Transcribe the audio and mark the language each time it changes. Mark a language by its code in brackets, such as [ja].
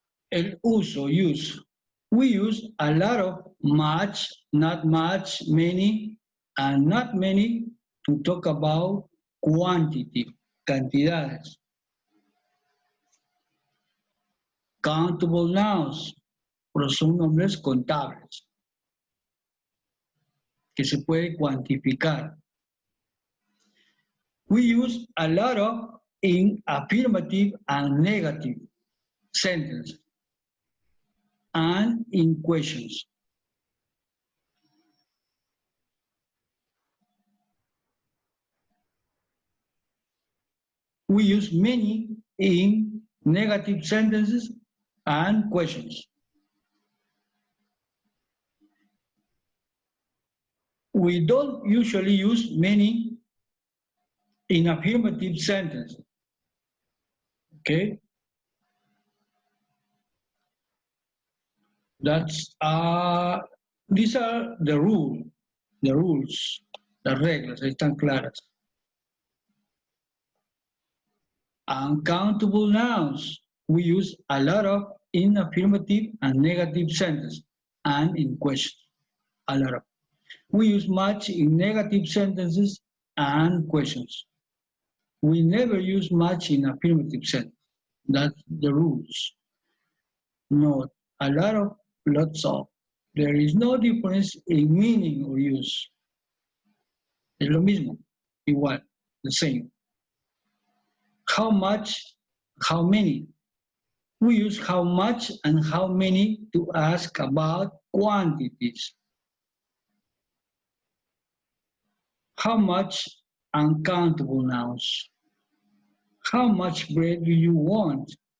[es] El uso, [en] use. We use a lot of much, not much, many, and not many to talk about quantity, cantidades. Countable nouns, [es] pero son nombres contables, que se puede cuantificar. [en] We use a lot of in affirmative and negative sentences and in questions. We use many in negative sentences and questions. We don't usually use many in affirmative sentences. Okay? That's these are the rules, [es] las reglas, ahí están claras. [en] Uncountable nouns, we use a lot of in affirmative and negative sentences and in questions, a lot of. We use much in negative sentences and questions. We never use much in affirmative sentence. That's the rules. Note, a lot of, lots of. There is no difference in meaning or use. [es] Es lo mismo, igual, [en] the same. How much, how many. We use how much and how many to ask about quantities. How much, uncountable nouns. How much bread do you want?